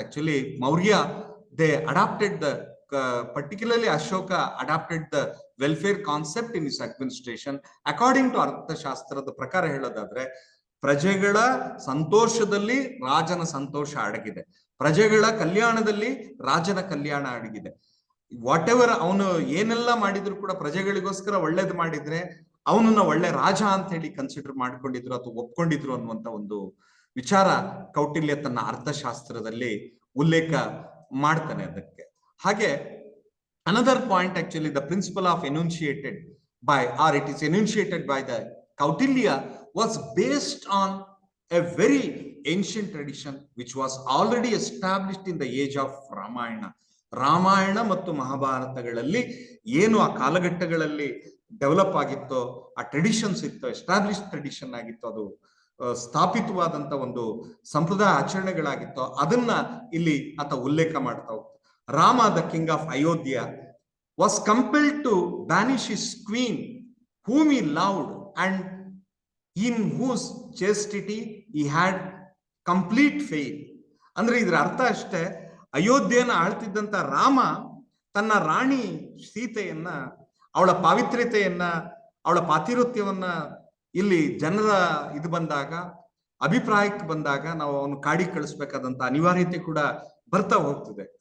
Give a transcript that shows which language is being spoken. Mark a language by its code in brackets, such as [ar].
[en] Actually Maurya, they adopted the particularly Ashoka adopted the welfare concept in his administration. According to [kn] ಅರ್ಥಶಾಸ್ತ್ರದ ಪ್ರಕಾರ ಹೇಳೋದಾದ್ರೆ, ಪ್ರಜೆಗಳ ಸಂತೋಷದಲ್ಲಿ ರಾಜನ ಸಂತೋಷ ಅಡಗಿದೆ, ಪ್ರಜೆಗಳ ಕಲ್ಯಾಣದಲ್ಲಿ ರಾಜನ ಕಲ್ಯಾಣ ಅಡಗಿದೆ. [en] whatever [kn] ಅವನು ಏನೆಲ್ಲ ಮಾಡಿದ್ರು ಕೂಡ ಪ್ರಜೆಗಳಿಗೋಸ್ಕರ ಒಳ್ಳೇದು ಮಾಡಿದ್ರೆ ಅವನನ್ನ ಒಳ್ಳೆ ರಾಜ ಅಂತ ಹೇಳಿ ಕನ್ಸಿಡರ್ ಮಾಡ್ಕೊಂಡಿದ್ರು ಅಥವಾ ಒಪ್ಕೊಂಡಿದ್ರು ಅನ್ನುವಂತ ಒಂದು ವಿಚಾರ ಕೌಟಿಲ್ಯ ತನ್ನ ಅರ್ಥಶಾಸ್ತ್ರದಲ್ಲಿ ಉಲ್ಲೇಖ ಮಾಡ್ತಾನೆ ಅದಕ್ಕೆ. ಹಾಗೆ [en] Another point, actually, the principle of enunciated by, or it is enunciated by the Kautilya, was based on a very ancient tradition which was already established in the age of Ramayana. [kn] Ramayana ಮತ್ತು ಮಹಾಭಾರತಗಳಲ್ಲಿ ಏನು ಆ ಕಾಲಘಟ್ಟಗಳಲ್ಲಿ develop ಆಗಿತ್ತೋ, ಆ traditions ಇತ್ತು, establish tradition ಆಗಿತ್ತು, ಅದು ಸ್ಥಾಪಿತವಾದಂತ ಒಂದು ಸಂಪ್ರದಾಯ ಆಚರಣೆಗಳಾಗಿತ್ತು, ಅದನ್ನ ಇಲ್ಲಿ ಆತ ಉಲ್ಲೇಖ ಮಾಡ್ತಾ ಹೋಗ್ತಾರೆ. [en] Rama, the king of Ayodhya, was compelled to banish his queen, whom he loved and in whose chastity he had complete faith. [kn] ಅಂದ್ರೆ ಇದರ ಅರ್ಥ ಅಷ್ಟೇ, ಅಯೋಧ್ಯೆಯನ್ನು ಆಳ್ತಿದ್ದಂತ ರಾಮ ತನ್ನ ರಾಣಿ ಸೀತೆಯನ್ನ, ಅವಳ ಪಾವಿತ್ರ್ಯತೆಯನ್ನ, ಅವಳ ಪಾತಿರತ್ಯವನ್ನ ಇಲ್ಲಿ ಜನರ ಇದು ಬಂದಾಗ, ಅಭಿಪ್ರಾಯಕ್ಕೆ ಬಂದಾಗ ನಾವು ಅವನು ಕಾಡಿ ಕಳಿಸ್ಬೇಕಾದಂತ ಅನಿವಾರ್ಯತೆ ಕೂಡ ಬರ್ತಾ ಹೋಗ್ತದೆ.